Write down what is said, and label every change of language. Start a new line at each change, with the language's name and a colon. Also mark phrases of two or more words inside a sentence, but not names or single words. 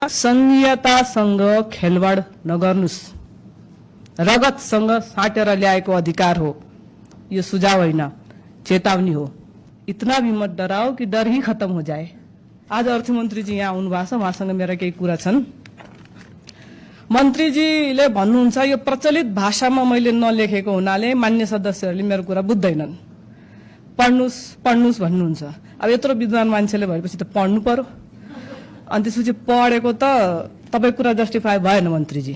Nepali: संघीयतासँग खेलवाड नगर्नुस्। रगतसँग साटेर ल्याएको अधिकार हो, यो सुझाव होइन, चेतावनी हो।
Hindi: इतना भी मत डराओ कि डर ही खत्म हो जाए।
Nepali: आज अर्थमन्त्री जी यहाँ आउनुभएको छ, उहाँसँग मेरा केही कुरा छन्। मन्त्रीजीले भन्नुहुन्छ यो प्रचलित भाषामा मैले नलेखेको हुनाले मान्य सदस्यहरूले मेरो कुरा बुझ्दैनन्, पढ्नुस् पढ्नुस् भन्नुहुन्छ। अब यत्रो विद्वान मान्छेले भएपछि त पढ्नु पर्यो, अनि त्यसपछि पढेको त तपाईँ कुरा जस्टिफाई भएन मन्त्रीजी।